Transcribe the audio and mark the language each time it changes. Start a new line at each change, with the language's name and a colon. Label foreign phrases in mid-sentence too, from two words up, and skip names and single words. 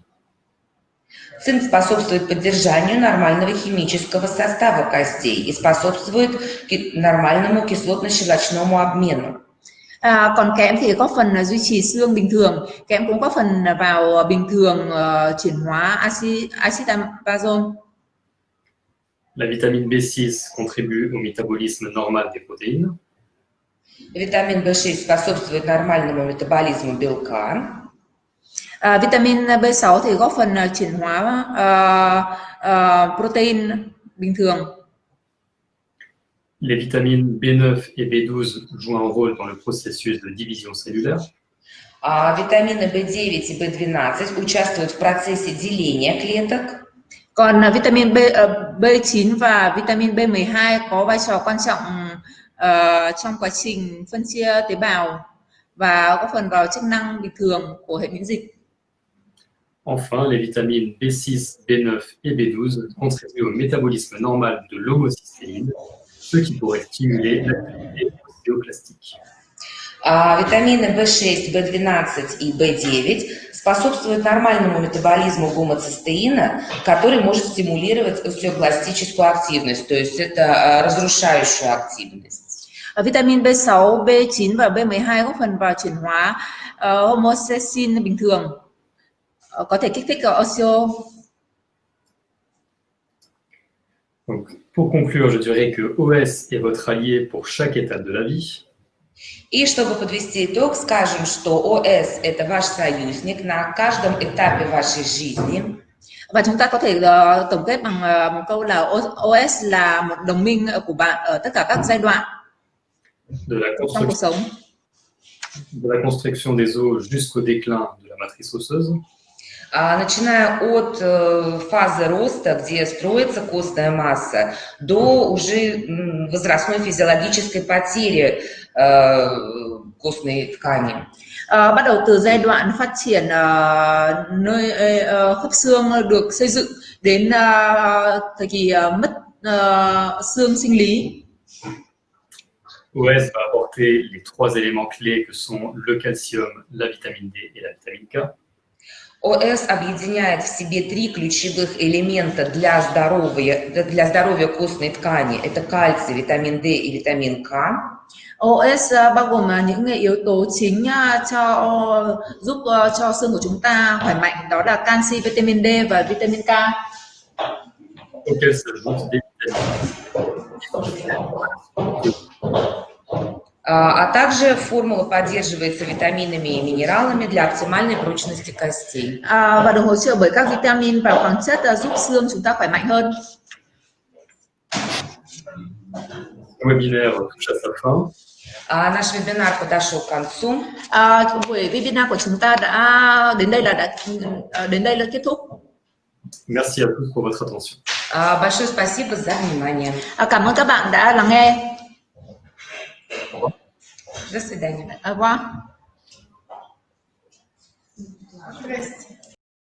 Russian: Цинк способствует поддержанию нормального химического состава костей и способствует нормальному кислотно-щелочному обмену.
Vietnamese: Còn kẽm thì góp phần duy trì xương bình thường. Kẽm cũng góp phần vào bình thường chuyển hóa axit amazon.
French: La vitamine B6 contribue au métabolisme normal des protéines.
Russian: Витамин B6 способствует нормальному метаболизму белка.
Vietnamese: Vitamin B6 thì góp phần chuyển hóa protein bình thường.
French: Les vitamines B9 et B12 jouent un rôle dans le processus de division cellulaire.
Russian: Витамины B9 и B12 участвуют в процессе деления клеток.
Vietnamese: Còn vitamin B9 và vitamin B12 có vai trò quan trọng trong quá trình phân chia tế bào và góp phần vào chức năng bình thường của hệ miễn dịch.
French: Enfin, les vitamines B6, B9 et B12 contribuent au métabolisme normal de l'homocystéine, ce qui pourrait stimuler l'activité ostéoclastique.
Russian: Витамины B6, B12 и B9 способствуют нормальному метаболизму гомоцистеина, который может стимулировать остеокластическую активность, то есть это разрушающую активность.
Vietnamese: Vitamin B6, B9 và B12 góp phần vào chuyển hóa homocysteine bình thường, có thể kích thích osteo.
French: Donc, pour conclure, je dirais que OS est votre allié pour chaque étape de la vie.
Russian: И чтобы подвести итог, скажем, что ОС – это ваш союзник на каждом этапе вашей жизни.
Vietnamese: Và chúng ta có thể tổng kết bằng một câu là OS là một đồng minh của bạn ở tất cả các giai đoạn trong cuộc sống.
French: De la construction des os jusqu'au déclin de la matrice osseuse.
Russian: Начиная от фазы роста, где строится костная масса, до уже возрастной физиологической потери костной ткани.
Vietnamese: Bắt đầu từ giai đoạn phát triển nơi khớp xương được xây dựng đến thời kỳ mất xương sinh lý.
French: OS va apporter les trois éléments clés que sont le calcium, la vitamine D et la vitamine K.
Russian: ОС объединяет в себе три ключевых элемента для здоровья костной ткани. Это кальций, витамин D и витамин K.
Vietnamese: OS bao gồm những yếu tố chính giúp cho xương của chúng ta khỏe mạnh, đó là canxi, vitamin D và vitamin K.
French: Auquel s'ajoutent des vitamines.
Russian: А также формула поддерживается витаминами и минералами для оптимальной прочности костей.
Vietnamese: Và được hỗ trợ bởi các vitamin và khoáng chất giúp xương chúng ta khỏe mạnh hơn.
French: Le webinaire touche à sa fin.
Russian: Nаш вебинар подошел к концу.
Vietnamese: Buổi webinar của chúng ta đã đến đây là kết thúc.
French: Merci à tous pour votre attention.
Russian: Большое спасибо за внимание.
Vietnamese: Cảm ơn các bạn đã lắng nghe.
Russian: До свидания.
French: Au revoir.